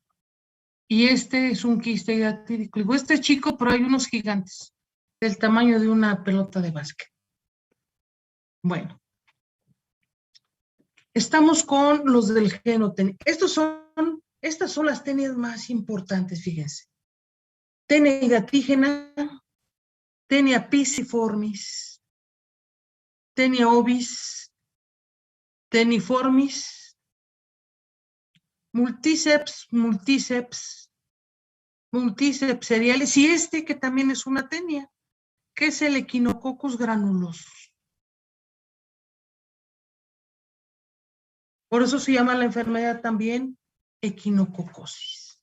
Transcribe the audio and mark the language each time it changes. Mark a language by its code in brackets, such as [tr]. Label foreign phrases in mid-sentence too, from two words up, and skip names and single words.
[es] Y este es un quiste hidatídico. Digo, este es chico, pero hay unos gigantes, del tamaño de una pelota de básquet. Bueno. Estamos con los del genotenia. Estas son las tenias más importantes, fíjense. Tenia hidatígena, tenia pisiformis, tenia ovis, teniformis, multiceps cereales, y este que también es una tenia, que es el Echinococcus granulosus. Por eso se llama la enfermedad también equinococosis.